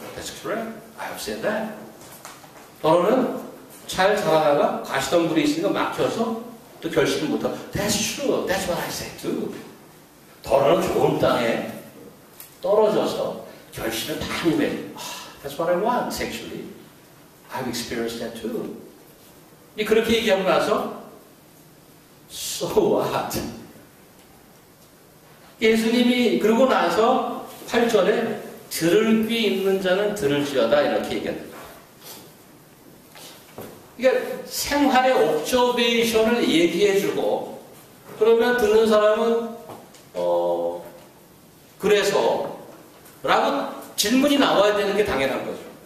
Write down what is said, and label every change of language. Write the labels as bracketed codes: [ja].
[en] That's correct. I have said that. [ko] 더러는 잘 자라다가 가시덤불이 있으니까 막혀서 또 결실을 못하고. [en] That's true. That's what I said too. [ko] 더러는 좋은 땅에 떨어져서 결실을 많이 맺고. [en] That's what I want, actually. I've experienced that too. [ko] 그렇게 얘기하고 나서 [en] So what? [ko] 예수님이 그러고 나서 8절에 들을 귀 있는 자는 들을지어다 이렇게 얘기합니다. 그러니까 생활의 옵저베이션을 얘기해주고 그러면 듣는 사람은 그래서 라고 질문이 나와야 되는 게 당연한 거죠.